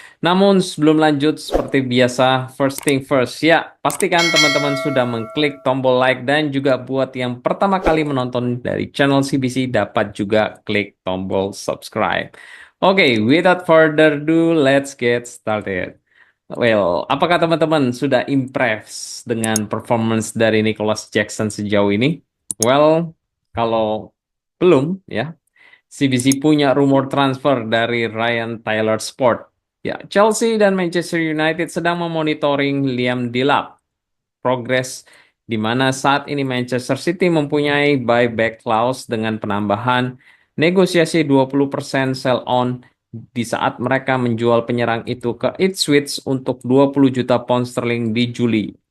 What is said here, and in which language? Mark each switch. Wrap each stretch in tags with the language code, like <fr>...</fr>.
<id>Namun sebelum lanjut seperti biasa,</id> <en>first thing first</en> <id>ya, pastikan teman-teman sudah mengklik tombol like dan juga buat yang pertama kali menonton dari channel CBC dapat juga klik tombol subscribe.</id> <en>Oke, without further ado, let's get started.</en> <id>Well, apakah teman-teman sudah impress dengan performance dari Nicholas Jackson sejauh ini? Well, kalau belum ya, CBC punya rumor transfer dari Ryan Taylor Sport. Ya, Chelsea dan Manchester United sedang memonitoring Liam Delap progres di mana saat ini Manchester City mempunyai buyback clause dengan penambahan negosiasi 20% sell on di saat mereka menjual penyerang itu ke Ipswich untuk 20 juta pound sterling di Juli.</id>